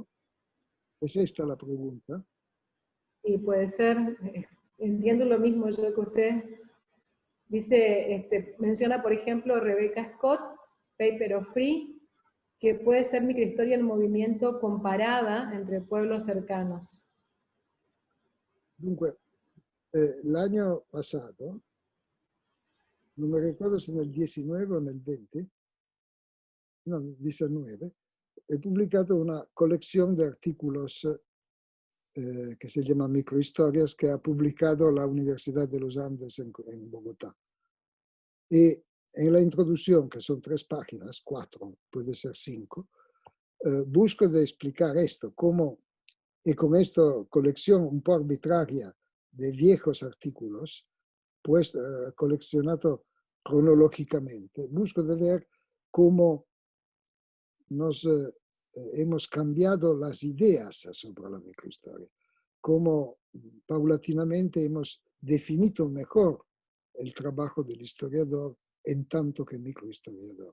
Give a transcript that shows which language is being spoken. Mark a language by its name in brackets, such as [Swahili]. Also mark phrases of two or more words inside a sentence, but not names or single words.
[Spanish] ¿Es esta la pregunta? Y puede ser, entiendo lo mismo yo que usted. Dice, menciona por ejemplo Rebecca Scott, Paper of Free, que puede ser microhistoria en movimiento comparada entre pueblos cercanos. [Italian] Dunque, l'anno passato, non mi ricordo se nel 19 o nel 20, no, nel 19, he pubblicato una collezione di articoli [Spanish] que se llama Microhistorias, que ha publicado la Universidad de los Andes en Bogotá. Y en la introducción, que son 3 páginas, 4, puede ser 5, busco de explicar esto, cómo, y con esta colección [Italian] un po' [Spanish] arbitraria de viejos artículos, pues coleccionado cronológicamente, busco de ver cómo nos hemos cambiado las ideas sobre la microhistoria, cómo paulatinamente hemos definido mejor el trabajo del historiador en tanto que microhistoriador.